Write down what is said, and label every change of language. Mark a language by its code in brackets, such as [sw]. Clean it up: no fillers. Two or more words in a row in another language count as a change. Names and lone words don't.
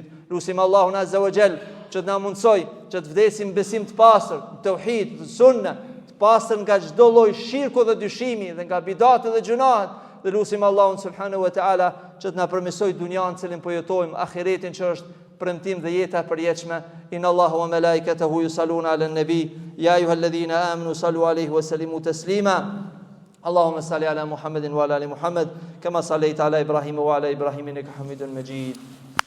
[sq] Lutim Allahun [ar] عز وجل [sq] që të na mundsoj që të vdesim besim të pastër, tauhid, sunne, të pastër nga çdo lloj shirku dhe dyshimi dhe nga bidatet dhe gjunahet. Dhe lutim Allahun [ar] سبحانه وتعالى [sq] që të na përmirësoj dunjan në cilën po jetojmë, ahiretin që është premtim dhe jeta e përjetshme. [ar] إن الله وملائكته يصلون على النبي يا أيها الذين آمنوا صلوا عليه وسلموا تسليما. اللهم صل على محمد وعلى ال محمد كما صليت على ابراهيم وعلى ابراهيم انك حميد مجيد